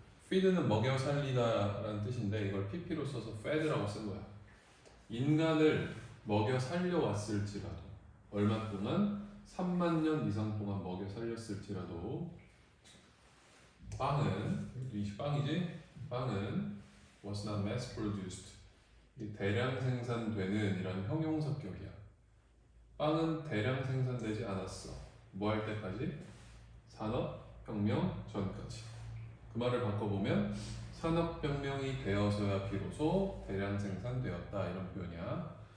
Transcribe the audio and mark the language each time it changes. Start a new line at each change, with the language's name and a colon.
Korean: feed는 먹여 살리다라는 뜻인데 이걸 pp로 써서 fed라고 쓴 거야. 인간을 먹여 살려왔을지라도 얼마 동안 3만 년 이상 동안 먹여 살렸을지라도 빵은 이 빵이지? 빵은
English: was not mass produced.
Korean: 이 대량 생산되는 이런 형용사격이야. 빵은 대량 생산되지 않았어. 뭐 할 때까지? 산업혁명 전까지. 그 말을 바꿔보면 산업혁명이 되어서야 비로소 대량 생산되었다 이런 표현이야.